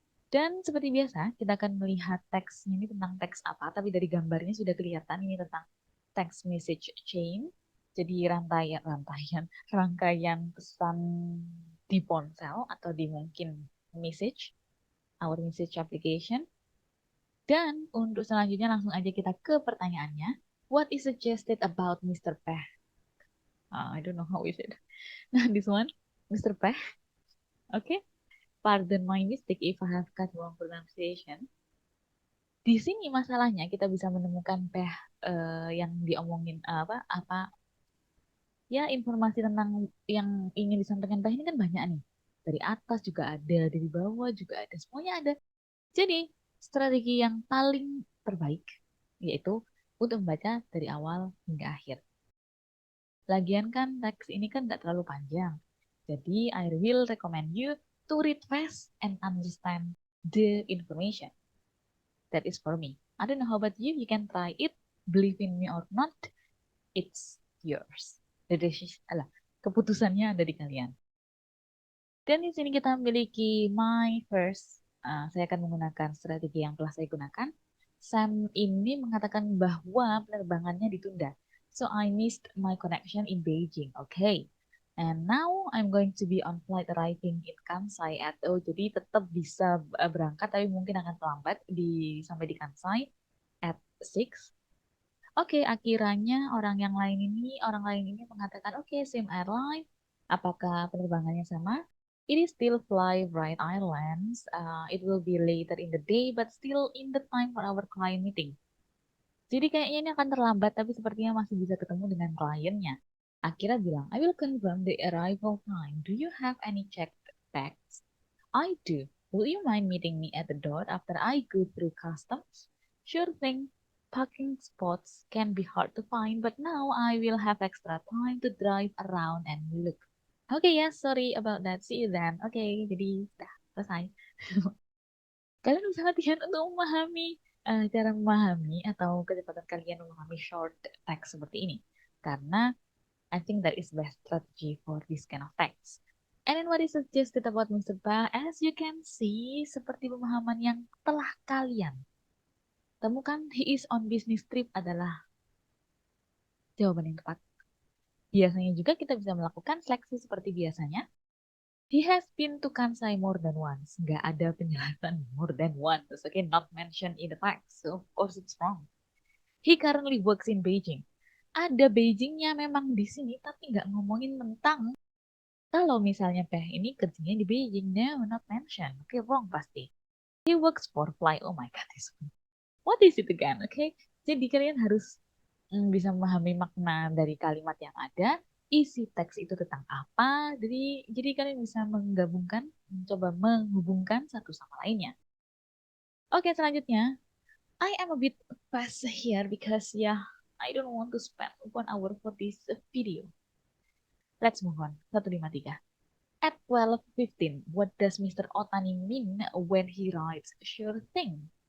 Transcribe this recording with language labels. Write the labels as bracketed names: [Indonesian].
[Indonesian] Dan seperti biasa, kita akan melihat teksnya ini tentang teks apa, tapi dari gambarnya sudah kelihatan ini tentang [English] text message chain. [Indonesian] Jadi rangkaian pesan di ponsel atau di mungkin [English] our message application. [Indonesian] Dan untuk selanjutnya langsung aja kita ke pertanyaannya. [English] What is suggested about Mr. Peh? I don't know how is it. Nah, this one, Mr. Peh. Okay. Pardon my mistake if I have got wrong pronunciation. [Indonesian] Di sini masalahnya kita bisa menemukan Peh yang diomongin apa ya informasi tentang yang ingin disampaikan Peh ini kan banyak nih. Dari atas juga ada, dari bawah juga ada, semuanya ada. Jadi, strategi yang paling terbaik yaitu untuk membaca dari awal hingga akhir. Lagian kan teks ini kan nggak terlalu panjang. [English] Jadi, I will recommend you to read fast and understand the information. That is for me. I don't know how about you. You can try it. Believe in me or not, it's yours. [Indonesian] Keputusannya ada di kalian. Dan di sini kita memiliki [English] my first. [Indonesian] Saya akan menggunakan strategi yang telah saya gunakan. Sam ini mengatakan bahwa penerbangannya ditunda. [English] So I missed my connection in Beijing. Okay. And now I'm going to be on flight arriving in Kansai at [Indonesian] jadi tetap bisa berangkat tapi mungkin akan terlambat sampai di Kansai [English] at 6. [Indonesian] Oke, akhirnya orang lain ini mengatakan, oke, [English] same airline. [Indonesian] Apakah penerbangannya sama? [English] It is still Fly Bright Islands. It will be later in the day, but still in the time for our client meeting. [Indonesian] Jadi kayaknya ini akan terlambat, tapi sepertinya masih bisa ketemu dengan kliennya. Akira bilang, [English] I will confirm the arrival time. Do you have any checked bags? I do. Will you mind meeting me at the door after I go through customs? Sure thing. Parking spots can be hard to find, but now I will have extra time to drive around and look. Okay, yeah, sorry about that. See you then. Okay, [Indonesian] jadi dah selesai. Kalian bisa latihan untuk memahami cara memahami atau kecepatan kalian memahami short text seperti ini. [English] Karena I think that is best strategy for this kind of text. And then what is suggested about Mr. [Indonesian] Ba, [English] as you can see, [Indonesian] seperti pemahaman yang telah kalian temukan, [English] he is on business trip [Indonesian] adalah jawaban yang tepat. Biasanya juga kita bisa melakukan seleksi seperti biasanya. [English] He has been to Kansai more than once. [Indonesian] Nggak ada penjelasan [English] more than once. Okay, not mentioned in the text. So of course it's wrong. He currently works in Beijing. [Indonesian] Ada Beijingnya memang di sini, tapi nggak ngomongin tentang kalau misalnya Peh ini kerjanya di Beijing. [English] No, not mentioned. Oke, wrong pasti. He works for Fly. Oh my God, what is it again? [Indonesian] Oke, jadi kalian harus bisa memahami makna dari kalimat yang ada, isi teks itu tentang apa. Jadi kalian bisa menggabungkan, mencoba menghubungkan satu sama lainnya. Oke, selanjutnya, [English] I am a bit fast here because I don't want to spend 1 hour for this video. Let's move on. 153. At 12:15, what does Mr. Otani mean when he writes sure thing?